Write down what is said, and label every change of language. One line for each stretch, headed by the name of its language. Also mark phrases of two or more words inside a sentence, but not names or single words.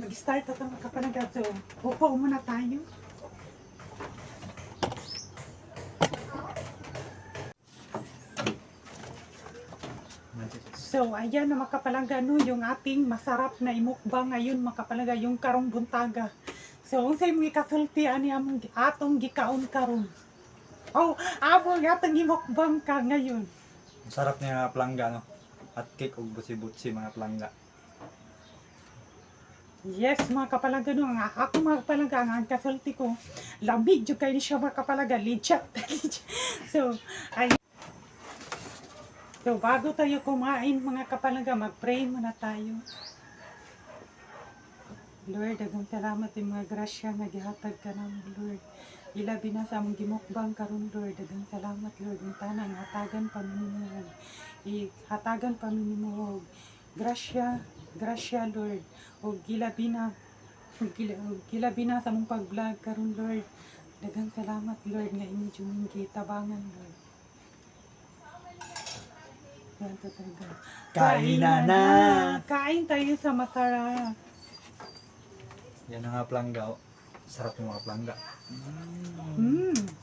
Filipino: Mag-start ito mga kapalangga. So, upo muna tayo. So, ayan na mga kapalangga, no, yung ating masarap na imukbang ngayon mga kapalangga, yung
Cebuano: karong buntaga. So, unsay mo ikasulti ani among atong gikaon karon.
Filipino: Oh, among atong imukbang ka ngayon. Sarap niya mga palangga, no?
English: Hot cake
Filipino: o butsi-butsi mga palangga.
Cebuano: Yes, mga kapalangga, no, nga ako mga kapalangga, ang kasulti ko, lamig jud kay ni siya mga kapalangga, legit.
Filipino: So, ay so, bago tayo kumain mga kapalangga, mag-pray muna tayo.
Cebuano: Lord, daghang salamat yung mga grasya nga gihatag ka namin, Lord. Ilabi na sa among gimukbang karon, Lord. Daghang salamat, Lord. Yung tanang hatagan pa minimo. Hatagan pa minimo. Grasya, Lord. O gilabi na sa among pag-vlog karon, Lord. Daghang salamat, Lord, nga inyo jud tabangan, Lord.
English: One, two, three, go.
Filipino: Kainan na! Kain tayo sa masarap. Yan ang mga palangga. Oh. Sarap ng mga palangga. Mm.